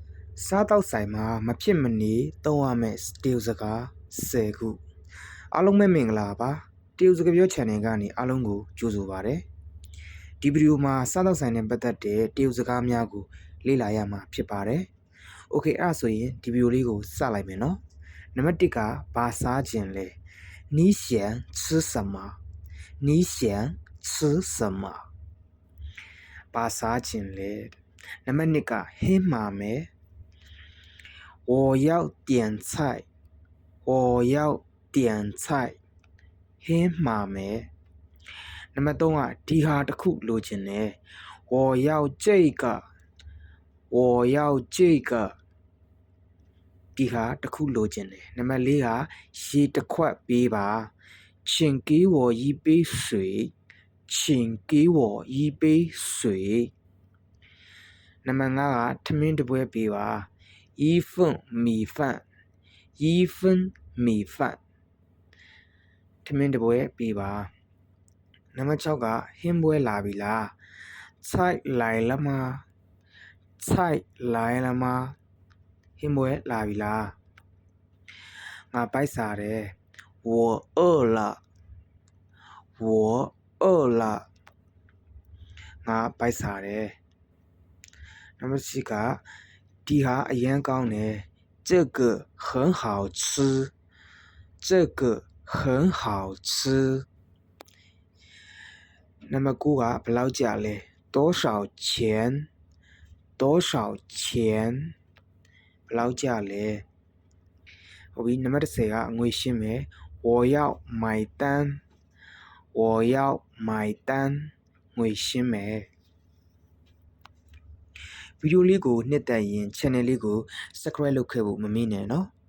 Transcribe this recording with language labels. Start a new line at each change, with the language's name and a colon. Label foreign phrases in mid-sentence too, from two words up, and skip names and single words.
Burmese: စားတောက်ဆိုင်မှာမဖြစ်မနေသုံးရမယ့်တရုတ်စကား10ခုအားလုံးပဲမင်္ဂလာပါတရုတ်စကားပြော channel ကနေအားလုံးကိုကြိုဆိုပါရစေဒီဗီဒီယိုမှာစား တောက်ဆိုင်နဲ့ပတ်သက်တဲ့တရုတ်စကားများကိုလေ့လာရမှာဖြစ်ပါတယ်โอเคအဲ့ဒါဆိုရင်ဒီဗီဒီယိုလေးကိုစလိုက်မယ်နော်နံပါတ် 1ကဘာစားခြင်းလဲ
Chinese: 你想吃什么你想吃什么
Burmese: ဘာစားခြင်းလဲနံပါတ်2 ကဟင်းမှာမယ်
Chinese: 我要点菜我要点菜
Burmese: ဟင်းမှာမယ်နံပါတ်3ကဒီဟာတစ်ခုလိုချင်တယ်
Chinese: 我要这个我要这个
Burmese: ဒီဟာတစ်ခုလိုချင်တယ်နံပါတ်4ကရေတစ်ခွက်ပေးပါ
Chinese: 请给我一杯水请给我一杯水
Burmese: နံပါတ်5ကထမင်းတစ်ပွဲပေးပါ
Chinese: 一份米饭一份米饭
Burmese: ထမ င်းတစ်ပွဲပေးပါနံပါတ်6ကဟင်းပွဲလာပြီလား
Chinese: 菜来了吗菜来了吗
Burmese: ဟင်းပွဲလာပြီလားငါပိုက်စားတယ်
Chinese: 我饿了我饿了
Burmese: ငါပိုက်စားတယ်နံပါတ်7ကဒီဟာအရန်ကောင်းတယ်
Chinese: 这个很好吃这个很好吃
Burmese: နံပါတ်9ကဘယ်လောက်ကျလဲ
Chinese: 多少钱多少钱
Burmese: ဘယ်လောက်ကျလဲဟုတ်ပြီနံပါတ်10ကငွေရှင်းမယ်
Chinese: 我要买单我要买单
Burmese: ငွေရှင်းမယ်ဗီဒီယိုလေးကိုနှစ်သက်ရင် channel လေးကို subscribe လုပ်ခဲ့ဖို့မမေ့နဲ့နော်